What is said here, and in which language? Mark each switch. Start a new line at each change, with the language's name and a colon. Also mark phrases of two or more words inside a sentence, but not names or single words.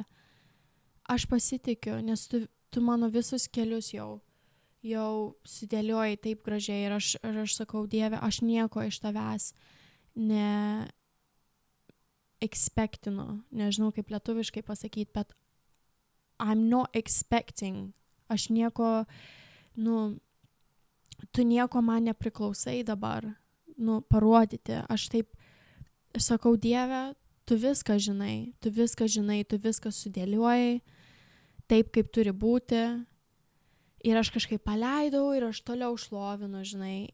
Lithuanian: Aš pasitikiu, nes tu mano visus kelius jau sudėlioji taip gražiai ir aš sakau, Dieve, aš nieko iš tavęs expectinu. Nežinau, kaip lietuviškai pasakyti, bet
English: I'm not expecting.
Lithuanian: Aš nieko, tu nieko man nepriklausai dabar, parodyti. Aš taip sakau, Dieve, tu viską žinai, tu viską sudėliojai, taip kaip turi būti. Ir aš kažkaip paleidau ir aš toliau šlovinu, žinai.